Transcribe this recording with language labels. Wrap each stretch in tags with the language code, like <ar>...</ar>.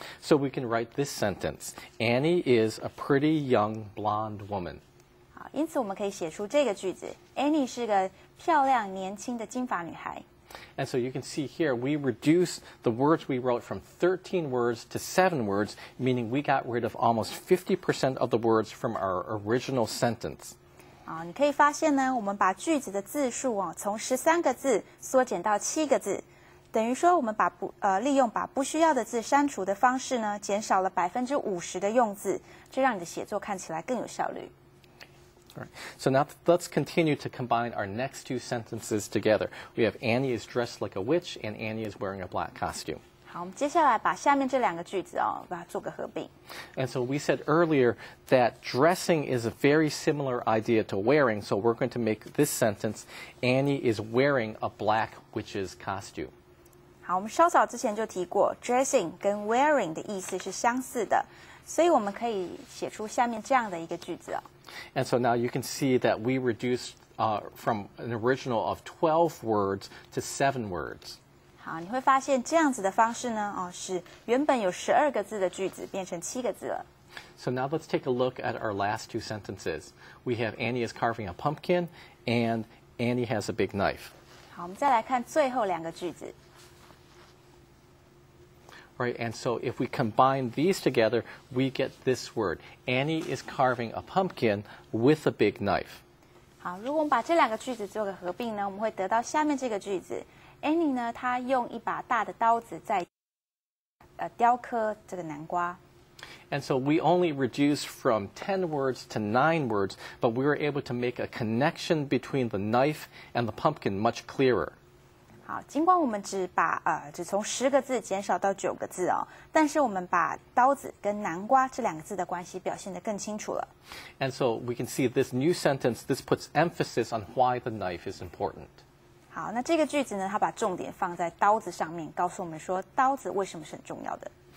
<en>So we can write this sentence: Annie is a pretty young blonde woman.</en> <zh>好，因此我们可以写出这个句子 ：Annie 是个漂亮年轻的金发女孩。</zh> <en>And so you can see here, we reduced the words we wrote from 13 words to 7 words, meaning we got rid of almost 50% of the words from our original sentence.</en> <zh>你可以发现呢，我们把句子的字数从13个字缩减到7个字，等于说我们利用把不需要的字删除的方式呢，减少了50%的用字，这让你的写作看起来更有效率。</zh> <en>All right. So now let's continue to combine our next two sentences together. We have Annie is dressed like a witch and Annie is wearing a black costume.</en> <zh>好，我们接下来把下面这两个句子把它做个合并。</zh> <en>And so we said earlier that dressing is a very similar idea to wearing, so we're going to make this sentence, Annie is wearing a black witch's costume.</en> <zh>好，我们稍早之前就提过 ，dressing 跟 wearing 的意思是相似的，所以我们可以写出下面这样的一个句子。</zh> <en>And so now you can see that we reduced from an original of 12 words to 7 words.</en> <zh>好，你会发现这样子的方式呢，使原本有12个字的句子变成7个字了。</zh> <en>So now let's take a look at our last two sentences. We have Annie is carving a pumpkin and Annie has a big knife.</en> <zh>好，我们再来看最后两个句子。</zh> <en>Right, and so if we combine these together, we get this word. Annie is carving a pumpkin with a big knife.</en> <zh>好，如果我们把这两个句子做个合并呢，我们会得到下面这个句子。 Annie 呢，她用一把大的刀子在雕刻这个南瓜。</zh> <en>And so we only reduced from 10 words to 9 words, but we were able to make a connection between the knife and the pumpkin much clearer.</en> <zh>好，尽管我们只从10个字减少到9个字但是我们把刀子跟南瓜这两个字的关系表现得更清楚了。</zh> <en>And so we can see this new sentence, this puts emphasis on why the knife is important.</en> <zh>好，那这个句子呢，它把重点放在刀子上面，告诉我们说刀子为什么是很重要的。</zh>